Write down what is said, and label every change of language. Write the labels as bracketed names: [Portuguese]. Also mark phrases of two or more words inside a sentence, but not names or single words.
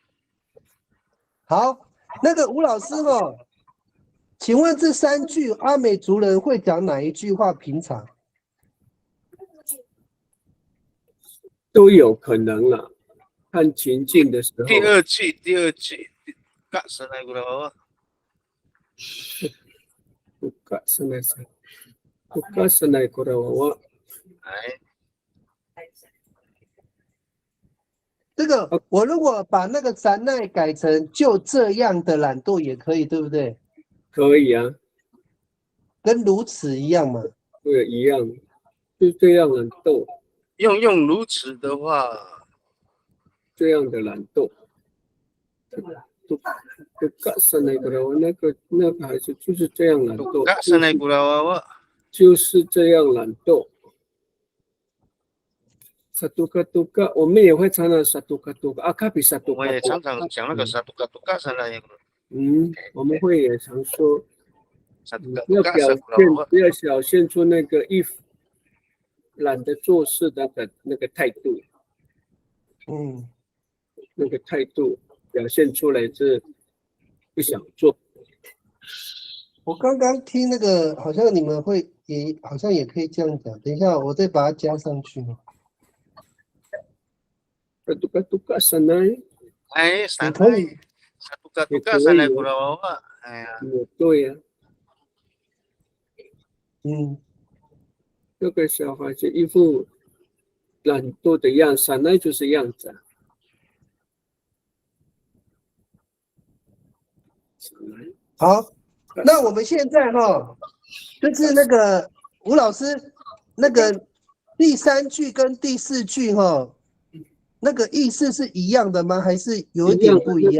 [Chinese] 好，那个吴老师哦，请问这三句阿美族人会讲哪一句话？平常都有可能了，看情境的时候。第二句。 [Amis] Tuka sakura wawa。 Tuka sakura wawa。 [Chinese] 哎。这个我如果把那个三奈改成就这样的懒惰也可以，对不对？可以啊，跟如此一样嘛。对，一样，就这样懒惰。用如此的话，这样的懒惰。 [Amis] Tuka sanai kurawa [Chinese] 那个孩子就是这样懒惰， [Amis] Tuka sanai kurawawa. [Chinese] 就是这样懒惰。Satuka，我们也会常常 satuka， 卡比我也 satuka。常常讲那个 [Amis] satuka sanai. [Chinese] 我们会也常说， satuka 不要表现出那个懒得做事的那个态度。那个态度表现出来是不想做。我刚刚听那个，好像你们会好像也可以这样讲。等一下，我再把它加上去。 [Amis] Satuka sanai。 sanai. Satuka sanai kurawawa. [Chinese] 也对呀。这个小孩子一副懒惰的样子，sanai就是样子啊。好，那我们现在就是那个吴老师，那个第3句跟第4句那个意思是一样的吗？还是有一点不一样？